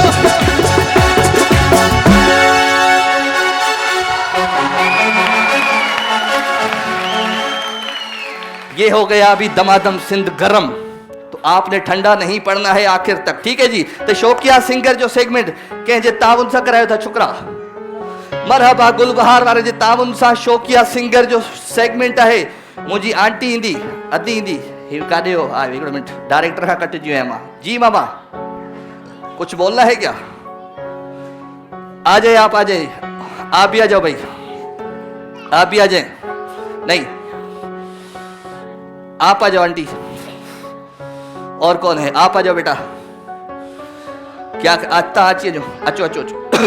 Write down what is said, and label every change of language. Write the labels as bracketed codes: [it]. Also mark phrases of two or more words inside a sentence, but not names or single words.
[hi] ये हो गया अभी दमादम सिंध गरम तो आपने ठंडा नहीं पड़ना है आखिर तक ठीक है जी तो [sd] शौकिया सिंगर जो सेगमेंट कंहिंजे ताउन सां करायो था छोकरा मरहबा गुलबहार वारे जे ताउन सां शौकिया सिंगर जो सेगमेंट है मुझी आंटी ईंदी अदी ईंदी ही काॾे हो आ हिकिड़ो मिनट डायरेक्टर खां कटिजी वियो आहियां मां [hi] जी मामा कुछ बोलना है क्या आ जाए आप भी आ जाओ भाई आप भी आ जाए नहीं आप आ जाओ आंटी और कौन है आप आ जाओ बेटा क्या आता [sd] आची जो अचो अचो अचो